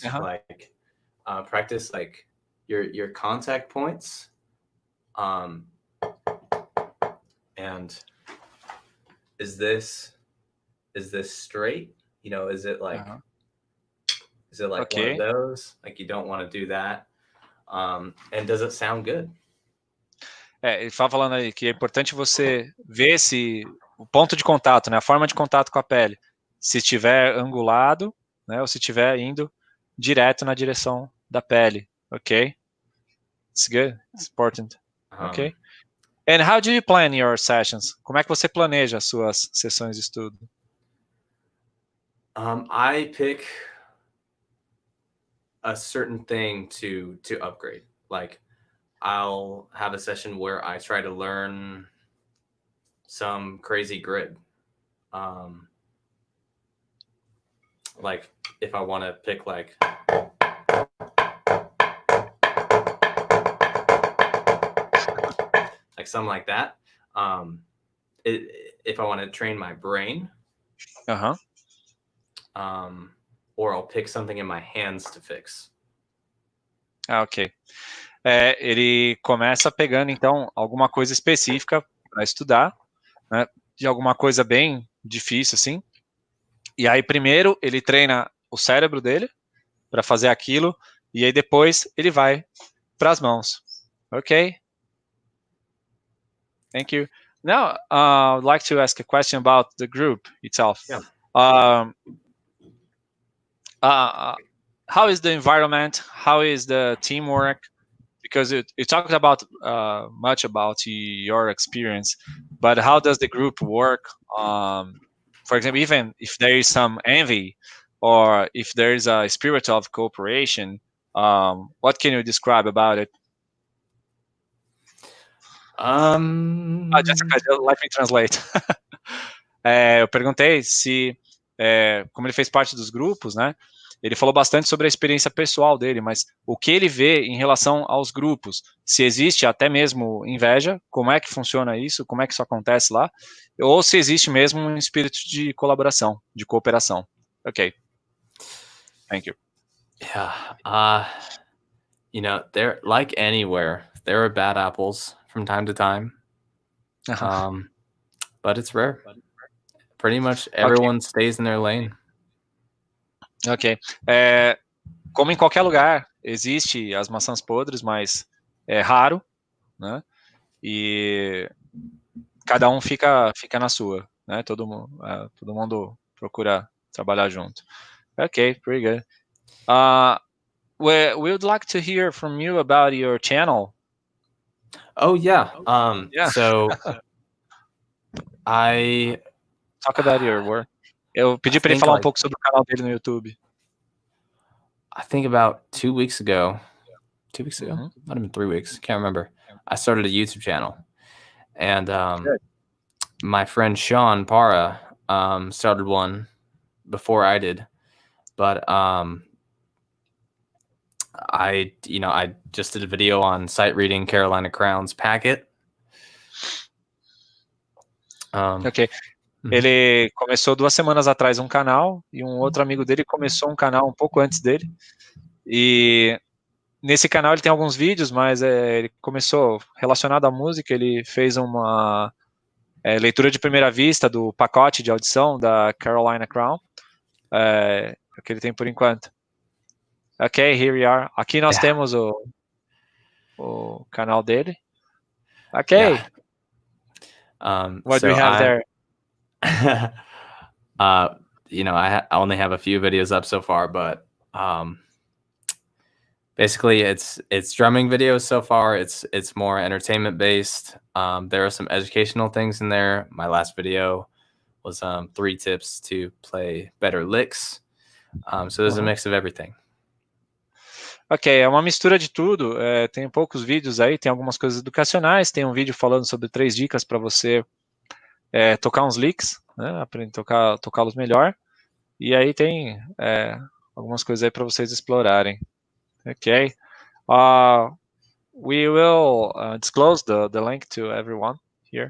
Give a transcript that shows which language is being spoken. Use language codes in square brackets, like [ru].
[en] Like practice like your contact points. And is this straight? You know, is it like is it like one of those? Like you don't want to do that. And does it sound good? [pt] Ele estava falando aí que é importante você ver o ponto de contato, né, a forma de contato com a pele, se estiver angulado, né, ou se estiver indo direto na direção da pele, ok? [en] It's good, it's important, ok? And how do you plan your sessions? [pt] Como é que você planeja as suas sessões de estudo? [en] I pick a certain thing to upgrade. Like I'll have a session where I try to learn some crazy grid. Like if I want to pick like something like that. If I want to train my brain. Or I'll pick something in my hands to fix. Ok. [pt] Ele começa pegando, então, alguma coisa específica para estudar, né, de alguma coisa bem difícil, assim. E aí, primeiro, ele treina o cérebro dele para fazer aquilo, e aí depois ele vai para as mãos. Ok? [en] Thank you. Now, I'd like to ask a question about the group itself. Yeah. How is the environment? How is the teamwork? Because you talked about much about your experience, but how does the group work? For example, even if there is some envy, or if there is a spirit of cooperation, what can you describe about it? Jessica, let me translate. [pt] Eu perguntei se, como ele fez parte dos grupos, né? Ele falou bastante sobre a experiência pessoal dele, mas o que ele vê em relação aos grupos, se existe até mesmo inveja, como é que funciona isso, como é que isso acontece lá, ou se existe mesmo um espírito de colaboração, de cooperação. [en] Ok. Thank you. Yeah. You know, there, like anywhere, there are bad apples from time to time. But it's rare. Pretty much everyone stays in their lane. Ok. [pt] Como em qualquer lugar, existe as maçãs podres, mas é raro, né? E cada um fica na sua, né? Todo mundo procura trabalhar junto. [en] Ok, pretty good. We would like to hear from you about your channel. Oh yeah. Yeah. So I talk about your work. [pt] Eu pedi para ele falar um pouco sobre o canal dele no YouTube. [en] I think about 2 weeks ago, 2 weeks ago. Might have been 3 weeks. Can't remember. I started a YouTube channel, and my friend Sean Para started one before I did, but I just did a video on sight reading Carolina Crowns packet. Ok. [pt] Ele começou 2 semanas atrás um canal, e um outro amigo dele começou um canal um pouco antes dele. E nesse canal ele tem alguns vídeos, mas ele começou relacionado à música. Ele fez uma leitura de primeira vista do pacote de audição da Carolina Crown, que ele tem por enquanto. [en] Ok, here we are. [pt] Aqui nós temos o canal dele. Ok. [en] What do we have there? I only have a few videos up so far, but basically it's drumming videos so far. It's more entertainment based. There are some educational things in there. My last video was 3 tips to play better licks. So there's a mix of everything. [pt] Ok, é uma mistura de tudo. Tem poucos vídeos aí, tem algumas coisas educacionais, tem um vídeo falando sobre 3 dicas para você tocar uns licks, né, aprender a tocá-los melhor. E aí tem algumas coisas aí para vocês explorarem. Ok. [en] We will disclose the link to everyone here.